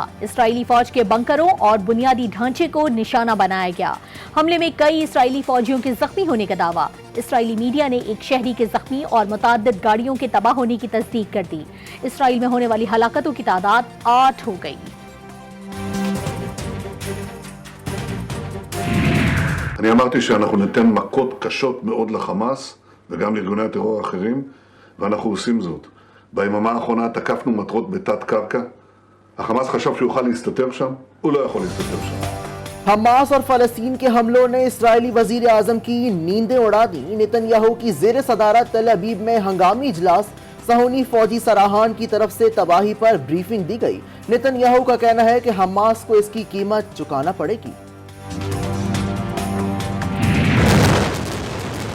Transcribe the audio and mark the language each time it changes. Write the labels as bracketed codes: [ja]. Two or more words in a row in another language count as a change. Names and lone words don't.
[ur] اسرائیلی فوج کے بنکروں اور بنیادی ڈھانچے کو نشانہ بنایا گیا. حملے میں کئی اسرائیلی فوجیوں کے زخمی ہونے کا دعویٰ. اسرائیلی میڈیا نے ایک شہری کے زخمی اور متعدد گاڑیوں کے تباہ ہونے کی تصدیق کر دی. اسرائیل میں ہونے والی ہلاکتوں کی تعداد 8 ہو گئی. [he] אני אמרתי שאנחנו ניתן מכות קשות מאוד לחמאס וגם לארגוני הטרור האחרים, ואנחנו עושים זאת. ביממה האחרונה תקפנו מטרות בתת קרקע. החמאס חשב שהוא יוכל להסתתר שם, הוא לא יכול להסתתר שם. [ur] حماس اور فلسطین کے حملوں نے اسرائیلی وزیر اعظم کی نیندیں اڑا دی. نیتن یاہو کی زیر صدارت تل ابیب میں ہنگامی اجلاس. صہونی فوجی سراہان کی طرف سے تباہی پر بریفنگ دی گئی. نیتن یاہو کا کہنا ہے کہ حماس کو اس کی قیمت چکانا پڑے گی.